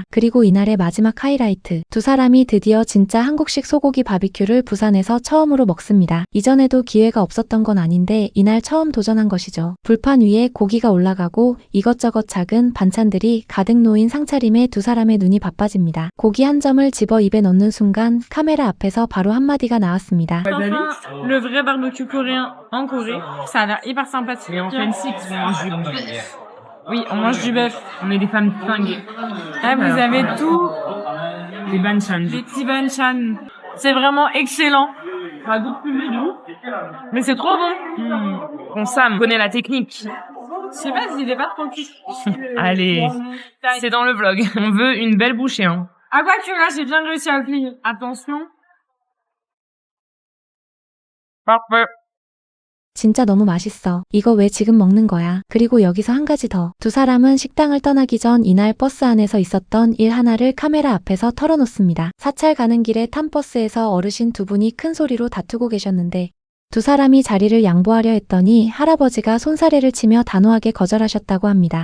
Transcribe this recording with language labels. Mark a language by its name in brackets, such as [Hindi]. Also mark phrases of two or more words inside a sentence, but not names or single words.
[Korean] 그리고 이날의 마지막 하이라이트. 두 사람이 드디어 진짜 한국식 소고기 바비큐를 부산에서 처음으로 먹습니다. 이전에도 기회가 없었던 건 아닌데 이날 처음 도전한 것이죠. 불판 위에 고기가 올라가고 이것저것 작은 반찬들이 가득 놓인 상차림에 두 사람의 눈이 바빠집니다. 고기 한 점을 집어 입에 넣는 순간 카메라 앞에서 바로 한마디가 나왔습니다. [French] Enfin, le vrai barbecue coréen en Corée, ça a l'air hyper sympathique. Et en fancy, on mange du bœuf. Oui, on mange du bœuf. On est des femmes fringuées. Là, vous avez tout, Des banchan. des petits banchan. C'est vraiment excellent. Ça goûte plus le goût. Mais c'est trop bon. On Sam connaît la technique. Je sais pas s'il est pas trop cuit. Allez, c'est dans le vlog. On veut une belle bouchée, hein. Ah, quoi que là, j'ai bien réussi à le plier. Attention. Parfait. [Korean] 진짜 너무 맛있어. 이거 왜 지금 먹는 거야? 그리고 여기서 한 가지 더. 두 사람은 식당을 떠나기 전 이날 버스 안에서 있었던 일 하나를 카메라 앞에서 털어놓습니다. 사찰 가는 길에 탄 버스에서 어르신 두 분이 큰 소리로 다투고 계셨는데 두 사람이 자리를 양보하려 했더니 할아버지가 손사래를 치며 단호하게 거절하셨다고 합니다.